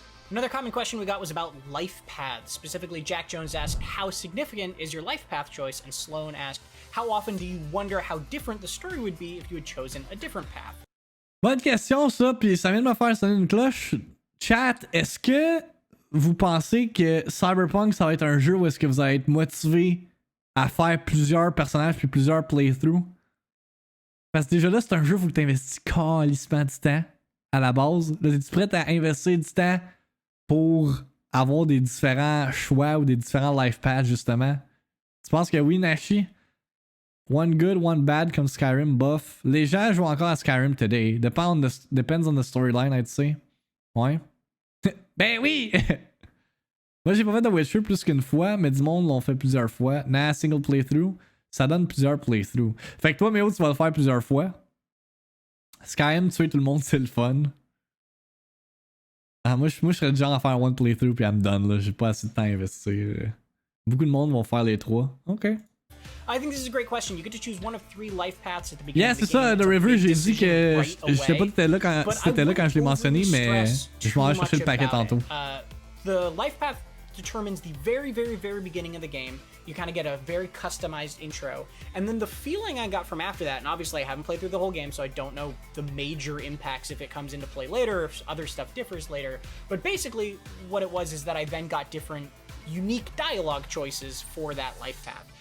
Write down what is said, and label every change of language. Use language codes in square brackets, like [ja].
[en] Another common question we got was about life paths. Specifically, Jack Jones asked, how significant is your life path choice? And Sloan asked, how often do you wonder how different the story would be if you had chosen a different path? [fr] Bonne question ça, puis ça vient de me faire sonner une cloche. Chat, est-ce que vous pensez que Cyberpunk ça va être un jeu où est-ce que vous allez être motivé à faire plusieurs personnages puis plusieurs playthroughs? Parce que déjà là, c'est un jeu où il faut que tu investis calissement du temps à la base. Là, es-tu prêt à investir du temps pour avoir des différents choix ou des différents life paths, justement? Tu penses que oui, Nashi? [en] One good, one bad [fr] comme Skyrim buff. Les gens jouent encore à Skyrim today. [en] Depends on the storyline, I'd say. [fr] Ouais. Ben oui! Moi, j'ai pas fait The Witcher plus qu'une fois, mais du monde l'ont fait plusieurs fois. Single playthrough, ça donne plusieurs playthroughs. Fait que toi, Méo, tu vas le faire plusieurs fois. Skyrim, tuer tout le monde, c'est le fun. Ah, moi, je serais du genre à faire one playthrough puis [en] I'm done, [fr] là. J'ai pas assez de temps à investir. Beaucoup de monde vont faire les trois. OK. [en] I think this is a great question. You get to choose one of 3 life paths at the beginning. [fr] Yeah, c'est ça, The River, j'ai dit que je sais pas si t'étais là quand je l'ai mentionné, mais je m'en vais chercher le paquet tantôt. [en] The life path determines the very, very, very beginning of the game. You kind of get a very customized intro. And then the feeling I got from after that, and obviously I haven't played through the whole game, so I don't know the major impacts if it comes into play later, if other stuff differs later. But basically, what it was is that I then got different unique dialogue choices for that life path.